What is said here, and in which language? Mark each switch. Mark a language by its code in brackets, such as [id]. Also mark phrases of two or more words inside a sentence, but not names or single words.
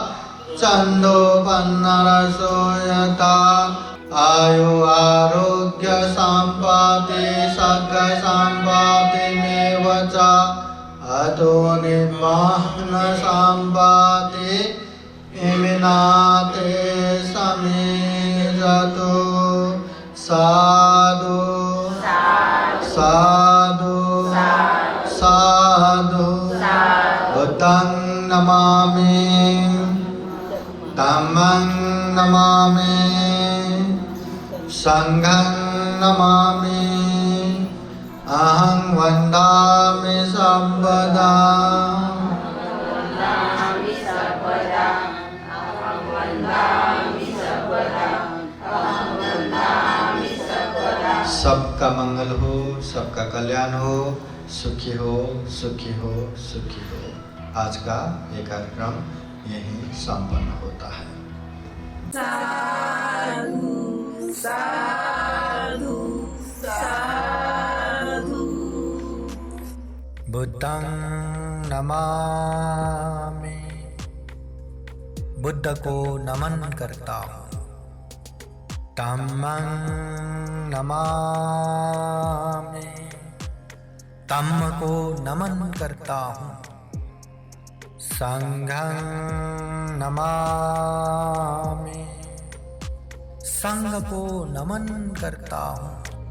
[pi] छन्दोपन्नरसो यथा आयु आरोग्य सम्पत्ति सद्ग सम्पत्तिमेव च अतो निर्वाण सम्पत्ति इमिनाते समीजतु साधु साधु साधु बुद्धं नमामि धम्मं नमामि संघं नमामि अहं वन्दामि सर्वदा [hi] सबका मंगल हो, सबका कल्याण हो, सुखी हो, सुखी हो, सुखी हो। आज का ये कार्यक्रम यहीं संपन्न होता है। [pi] साधु साधु साधु। बुद्धं नमामि, [hi] बुद्ध को नमन करता हूँ। [pi] धम्मं नमामि, [hi] धम्म को नमन करता हूँ। [pi] संघं नमामि, [hi] संघ को नमन करता हूँ।